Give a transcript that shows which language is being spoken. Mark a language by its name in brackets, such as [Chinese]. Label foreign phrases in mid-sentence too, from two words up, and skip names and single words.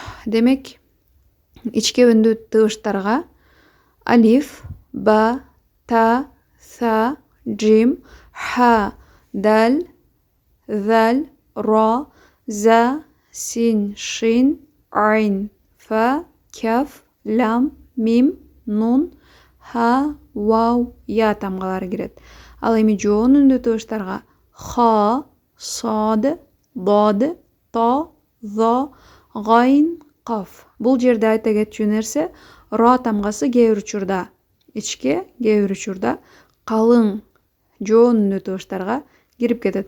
[Kyrgyz] Демек, ички үндүү тыбыштарга алиф, ба, та, са, жим, ха, дал, зал, ра, за, син, шин, айн, фа, каф, лам, мим, нун, ха, вау, я тамгалары кирет. Ал эми жоон үндүү тыбыштарга ха, сад, дад, та, за, гайн, каф. Бул жерде айта кетчү нерсе, ра тамгасы кээ бир учурда ичке, кээ бир учурда калың жоон үндүү тыбыштарга кирип кетет.